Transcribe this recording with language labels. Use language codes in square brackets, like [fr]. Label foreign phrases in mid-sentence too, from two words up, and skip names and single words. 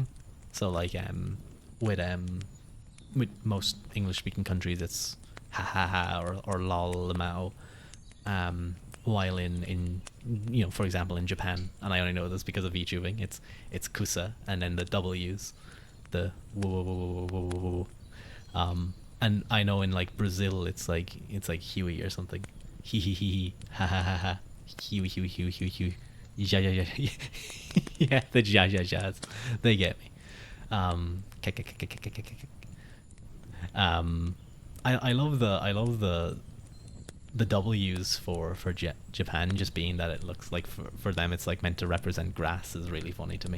[en] So like with most English speaking countries it's ha ha ha or lol lamao. While in for example in Japan, and I only know this because of VTubing, it's kusa and then the W's, the woo woo woo woo woo woo. And I know in like Brazil it's like Huey or something. Hee hee hee hee ha ha ha ha. Huey Huey Huey Huey Huey. Ja ja ja. Yeah, the jazz. They get me. K- k- k- k- k- k- k- k- I love the W's for Japan, just being that it looks like for them it's like meant to represent grass is really funny to me.